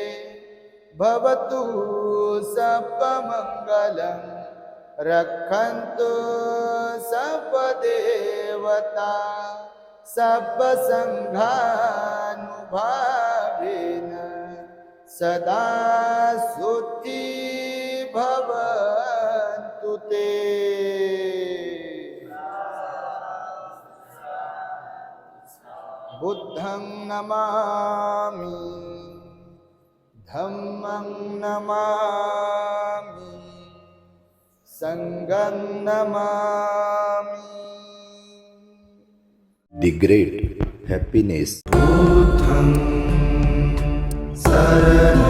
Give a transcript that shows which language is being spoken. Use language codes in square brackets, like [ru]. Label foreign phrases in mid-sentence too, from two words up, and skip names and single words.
[pi] भवतु सर्वमंगलं रक्षन्तु सर्वदेवता सर्वसंघानुभावेन सदा स्तुति भवन्तु ते. बुद्धं नमामि, धम्मं नमामि, संघं नमामि. [en] The great happiness. [pi] बुद्धं शरणं